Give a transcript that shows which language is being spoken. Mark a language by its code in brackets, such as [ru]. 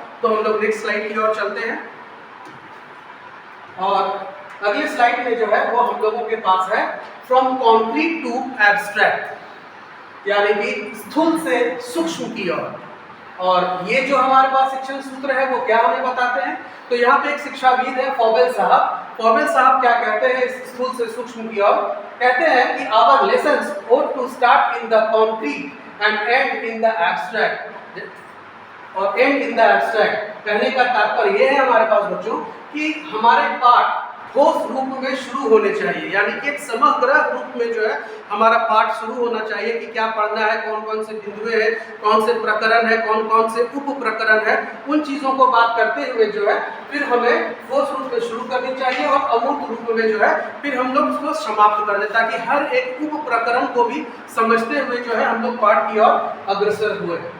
[hi] तो हम लोग नेक्स्ट स्लाइड की ओर चलते हैं और अगले स्लाइड में जो है वो हम लोगों के पास है फ्रॉम कॉन्क्रीट टू एब्स्ट्रैक्ट, यानी कि स्थूल से सूक्ष्म की ओर। और ये जो हमारे पास शिक्षण सूत्र है वो क्या हमें बताते हैं। तो यहाँ पे एक शिक्षाविद है फॉबेल साहब। फॉबेल साहब क्या कहते हैं इस स्थूल से सूक्ष्म की ओर? कहते हैं कि [en] Our lessons ought to start in the concrete and end in the abstract, और and in the abstract. [hi] कहने का तात्पर्य ये है हमारे पास बच्चों कि हमारे पाठ ठोस रूप में शुरू होने चाहिए, यानी कि एक समग्र रूप में जो है हमारा पाठ शुरू होना चाहिए कि क्या पढ़ना है, कौन कौन से बिंदुएं हैं, कौन से प्रकरण है, कौन कौन से उप प्रकरण है। उन चीज़ों को बात करते हुए जो है फिर हमें ठोस रूप में शुरू करनी चाहिए और अमूर्त रूप में जो है फिर हम लोग उसको समाप्त कर दें, ताकि हर एक उप प्रकरण को भी समझते हुए जो है हम लोग पाठ की ओर अग्रसर हुए।